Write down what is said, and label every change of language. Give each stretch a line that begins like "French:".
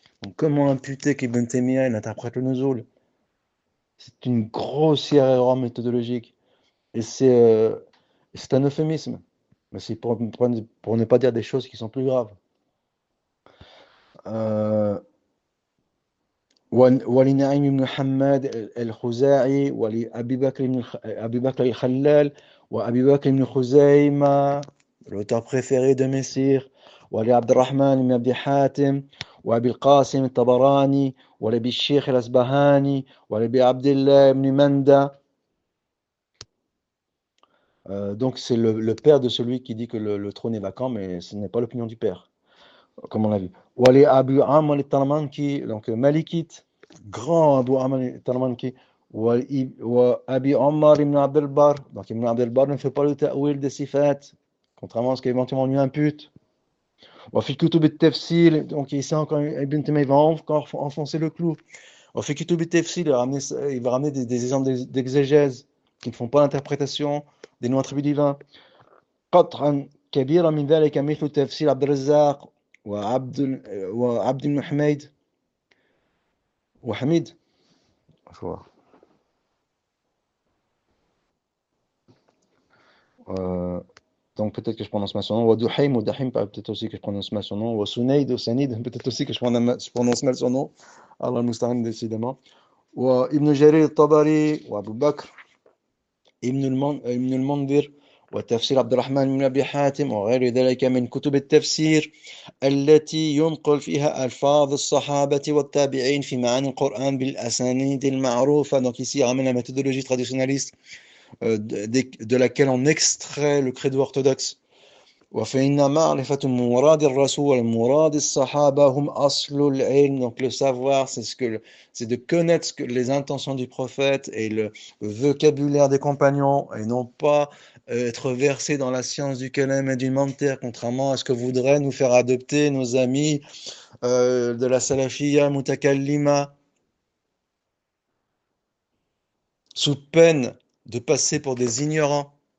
French: Donc comment imputer qu'Ibn Taymiyyah il interprète le nuzul? C'est une grossière erreur méthodologique. Et c'est un euphémisme. Mais c'est pour ne pas dire des choses qui sont plus graves.
Arabic: ولنعيم بن حماد الخزاعي ولأبي بكر الخلال وأبي بكر بن خزيمة,
French: l'auteur préféré de Messire,
Arabic: ولعبد الرحمن بن أبي حاتم وأبي القاسم الطبراني ولأبي الشيخ الأسبهاني ولأبي عبد الله بن مندى.
French: Donc c'est le père de celui qui dit que le trône est vacant, mais ce n'est pas l'opinion du père, comme on l'a vu. Wali Abu Amr al-Tarmanki, donc Malikite, grand Abu Amr al-Tarmanki. Wa Abi Omar ibn Abd al-Bar, donc Ibn Abd al-Bar ne fait pas le ta'wil des sifat, contrairement à ce qu'éventuellement lui impute.
Arabic: Wa fi kutub al-tafsir,
French: donc ici encore Ibn Taymiyyah va encore enfoncer le clou.
Arabic: Wa fi kutub al-tafsir,
French: il va ramener des exemples d'exégèse qui ne font pas l'interprétation des noms attribués divins.
Arabic: قطعا كبيرا من ذلك مثل تفسير عبد الرزاق وعبد بن حميد وحميد.
French: Donc peut-être que je prononce mal son nom. Ou Duhaim ou Dahim, peut-être aussi que je prononce mal son nom. Ou Sunaid ou Sanid, peut-être aussi que je prononce mal son nom.
Arabic: Allah al-Musta'an,
French: décidément.
Arabic: Ou Ibn Jarir al-Tabari, ou Abu Bakr, Ibn al-Mandhir, وتفسير عبد الرحمن بن أبي حاتم وغير ذلك من كتب التفسير التي ينقل فيها ألفاظ الصحابة والتابعين في معاني القرآن بالأسانيد المعروفة.
French: Donc ici il ramène la méthodologie traditionnaliste de laquelle on extrait le credo orthodoxe.
Arabic: وفإن معرفة مراد الرسول ومراد الصحابة هم أصل العلم.
French: Donc le savoir, c'est de connaître les intentions du prophète et le vocabulaire des compagnons, et non pas être versé dans la science du kalam et du mentir, contrairement à ce que voudraient nous faire adopter nos amis de la salafiyya mutakallima, sous peine de passer pour des ignorants.